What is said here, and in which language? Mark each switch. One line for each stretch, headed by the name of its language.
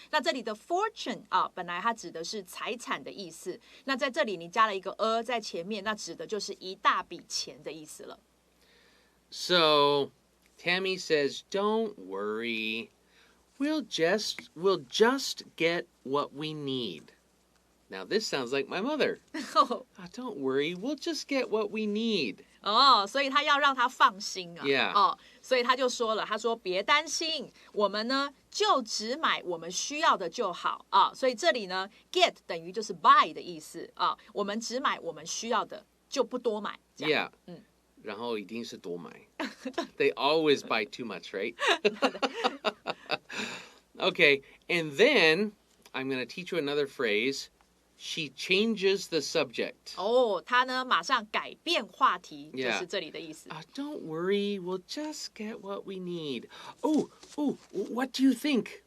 Chinese: 那这里的 fortune 本来它指的是财产的意思，那在这里你加了一个在前面，那指的就是一大笔钱的意思了。
English: So, Tammy says, don't worry. We'll just get what we need. Now, this sounds like my mother. Don't worry. We'll just get what we need.
Chinese: 所以他要让他放心
English: Yeah.
Chinese: 所以他就说了，他说别担心，我们呢就只买我们需要的就好所以这里呢 get 等于就是 buy 的意思我们只买我们需要的，就不多买。 Yeah. 然后一定是多买。
English: They always buy too much, right? Okay, and then I'm going to teach you another phrase. She changes the subject.
Chinese: 他呢马上改变话题，就是这里的意思。
English: Don't worry, we'll just get what we need. What do you think?